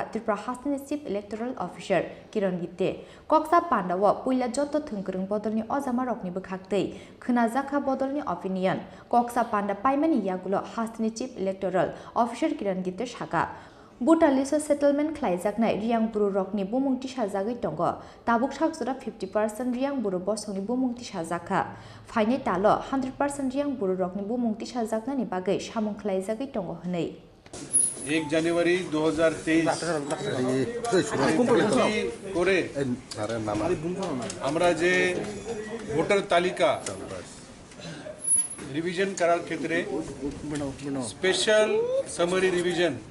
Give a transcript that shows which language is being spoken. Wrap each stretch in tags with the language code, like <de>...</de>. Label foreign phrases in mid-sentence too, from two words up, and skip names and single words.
<trp>Tripura Hasani</trp> <en>Chief Electoral Officer</en> <trp>Kiran Gitte Koksa Panda wa puila joto thungkrung bodolni ojama rokni bukhaktei khunajaka bodolni opinion Koksa Panda Paimani Yagulo Hasani Chief Electoral Officer Kiran Gitte Shaka</trp> <en>Voter list settlement</en> <trp>khlaijaknai Riang Buru Rokni bumungti sajagoi tongo tabuk sakjora 50% Riang Buru bosongni bumungti sajaka faine talo 100% Riang Buru Rokni bumungti sajaknani bagai samung khlaijagoi tongo honei</trp> <bn>1 জানুয়ারি 2023 করে আমরা যে ভোটার তালিকা রিভিশন করার ক্ষেত্রে</bn> <en>special summary revision</en>